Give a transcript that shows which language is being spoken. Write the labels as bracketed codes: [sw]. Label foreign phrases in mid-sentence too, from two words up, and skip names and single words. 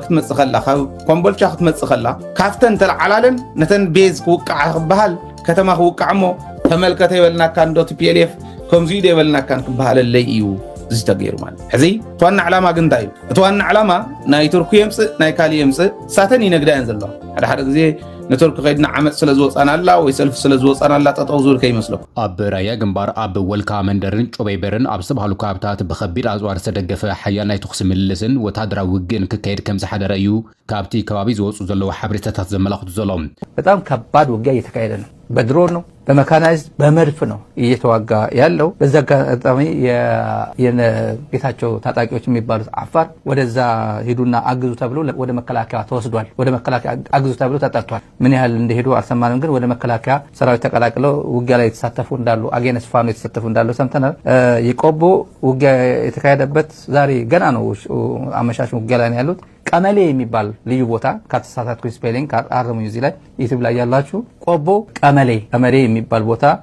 [ti] ክትመፅእ ከላ ካብ ኮምቦልቻ ክትመፅእ ከላ ካብተን ተለዓላለን ነተን ቤዝ ክውቃዓ ክበሃል ከተማ ክውቃዕ እሞ ተመልከተ ይበልናካ እንዶ ቲፒኤልኤፍ ከምዚ ኢሉ ይበልናካን ክበሃለለይ እዩ ዝተገይሩ ማለት ሕዚ እቲ ዋና ዕላማ ግን እንታይ እዩ እቲ ዋና ዕላማ ናይ ቱርክ የምፅእ ናይ ካሊእ የምፅእ ሳተን ይነግዳየን ዘለዋ ሓደ ግዜ ነቱርክ ከይድና ዓመፅ ስለ ዝወፃናላ ወይ ሰልፊ ስለ ዝወፃናላ ጠጠው ዝብል ከይመስለኩም ኣብ ራያ ግንባር ኣብ ወልካ መንደርን ጮበይበርን ኣብ ዝተባሃሉ ከባብታት ብከቢድ ኣፅዋር ዝተደገፈ ሓያል ናይ ተኩሲ ምልልስን ወታደራዊ ውግእን ክካየድ ከም ዝሓደረ እዩ ካብቲ ከባቢ ዝወፁ ዘለዉ ሓበሬታታት ዘመላኽቱ ዘሎም [am] በጣም ከባድ ውጊያ እየተካሄደ ነው በድሮን ነው በመካናይዝ በመድፍ ነው እየተዋጋ ያለው በዛ አጋጣሚ የጌታቸው ታጣቂዎች የሚባሉት አፋር ወደዛ ሄዱና አግዙ ተብሎ ወደ መከላከያ ተወስዷል ወደ መከላከያ አግዙ ተብሎ ተጠርቷል ምን ያህል እንደሄዱ አልሰማንም ግን ወደ መከላከያ ሰራዊት ተቀላቅለው ውጊያ ላይ የተሳተፉ እንዳሉ አጌነስ ፋኖ የተሳተፉ እንዳሉ ሰምተናል የቆቦ ውጊያ የተካሄደበት ዛሬ ገና ነው አመሻሽ ውጊያ ላይ ያሉት ቀመሌ የሚባል ልዩ ቦታ ከተሳሳትኩ ስፔሊንግ አርሙኝ እዚህ ላይ ዩቲዩብ ላይ ያላችሁ ቆቦ ቀመሌ የሚባል ቦታ